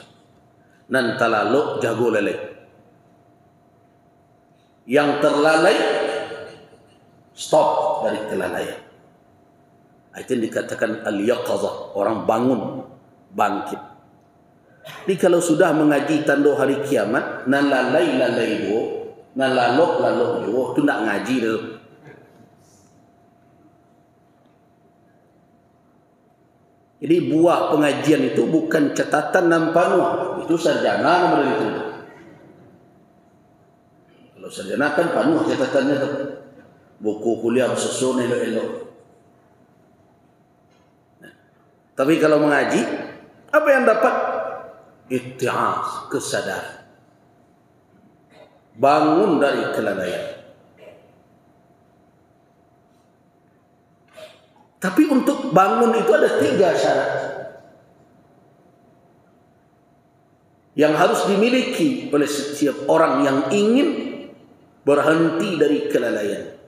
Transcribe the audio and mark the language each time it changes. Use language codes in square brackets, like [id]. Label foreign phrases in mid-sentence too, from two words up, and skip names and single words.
[min] Nan talaluk jago lele. [id] Yang terlalai stop dari kelalaian. Itu dikatakan al-yaqazah, orang bangun, bangkit. Jadi kalau sudah mengaji tanda hari kiamat, [min] nan lalai do, nan lalok do, tu nak ngaji dah. [id] Jadi buah pengajian itu bukan catatan dan panuh, itu sarjana nama itu. Kalau sarjana kan panuh catatannya tu. Buku kuliah susun elok-elok. Tapi kalau mengaji, apa yang dapat? Itti'az, kesadaran. Bangun dari kelalaian. Tapi untuk bangun itu ada 3 syarat yang harus dimiliki oleh setiap orang yang ingin berhenti dari kelalaian.